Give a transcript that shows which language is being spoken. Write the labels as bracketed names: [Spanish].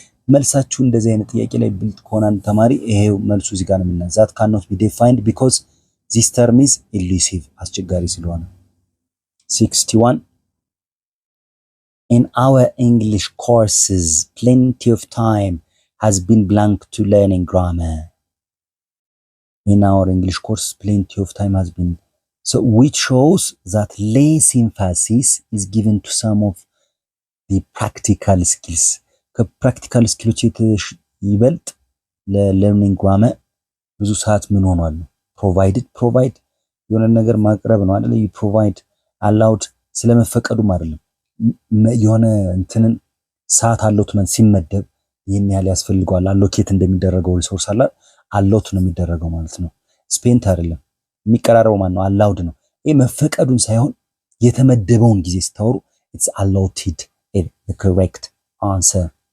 [Amharic] መልሳችሁ እንደዚህ አይነት ጥያቄ ላይ ብልጥ ከሆነ አንድ ተማሪ ይሄው መልሱ እዚህ ጋር ነው የምናየው። [English] ዛት ካኖት ቢ ዲፋይንድ ቢኮዝ ዚስ ተርም ኢዝ ኢሉሲቭ [Amharic] አስቸጋሪ ስለሆነ። [English] 61 In our English courses, plenty of time has been blank to learning grammar. In our English course, plenty of time has been. So which shows that less emphasis is given to some of the practical skills. [Amharic] ከፕራክቲካል ስኪሎች ይበልጥ ለለርኒንግ ግራመር ብዙ ሰዓት ምን ሆኗል? ፕሮቫይድ የሆነ ነገር ማቅረብ ነው አይደል? ፕሮቫይድ አላውድ ስለመፈቀዱም አይደለም የሆነ እንትንን ሰዓት አሎትመንት ሲመደብ ይሄን ያህል ያስፈልገዋል አሎኬት እንደሚደረገው ሪሶርስ አለ አሎት ነው የሚደረገው ማለት ነው። ስፔንት አይደለም የሚቀራረበው ማለት ነው አላውድ ነው። ይሄ መፈቀዱን ሳይሆን የተመደበውን ጊዜ ስታወሩ [English] it's allotted the correct answer.